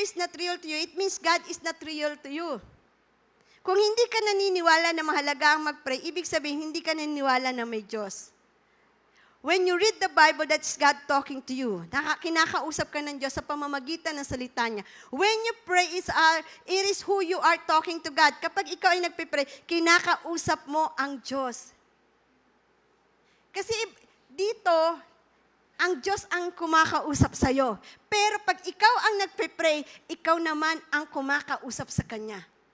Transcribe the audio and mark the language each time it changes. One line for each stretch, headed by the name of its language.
English: is not real to you, it means God is not real to you.
Filipino: Kung hindi ka naniniwala na mahalaga ang mag-pray, ibig sabihin, hindi ka naniniwala na may Diyos.
English: When you read the Bible, that's God talking to you.
Filipino: Kinakausap ka ng Diyos sa pamamagitan ng salita niya.
English: When you pray, it is who you are talking to God.
Filipino: Kapag ikaw ay nagpipray, kinakausap mo ang Diyos. Kasi dito, ang Diyos ang kumakausap sa'yo. Pero pag ikaw ang nagpipray, ikaw naman ang kumakausap sa Kanya.